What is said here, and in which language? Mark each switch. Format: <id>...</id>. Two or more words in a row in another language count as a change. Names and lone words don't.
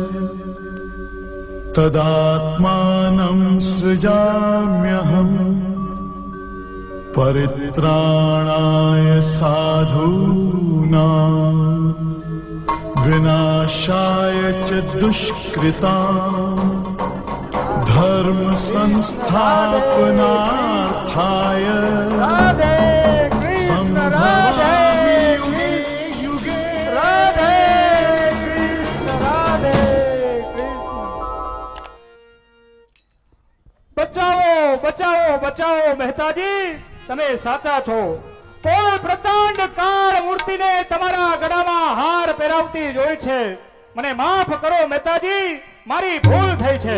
<sa>तदात्मानं सृजाम्यहम् परित्राणाय साधूनां विनाशाय च दुष्कृतां धर्म संस्थापनार्थाय राधे कृष्ण राधे युगे युगे राधे कृष्ण राधे कृष्ण</sa> <gu>બચાવો બચાવો બચાવો મહેતાજી તમે સાચા છો કોઈ પ્રચંડ કાળ મૂર્તિને તમારા ગળામાં હાર પહેરાવતી જોઈ છે મને માફ કરો મહેતાજી મારી ભૂલ થઈ છે</gu>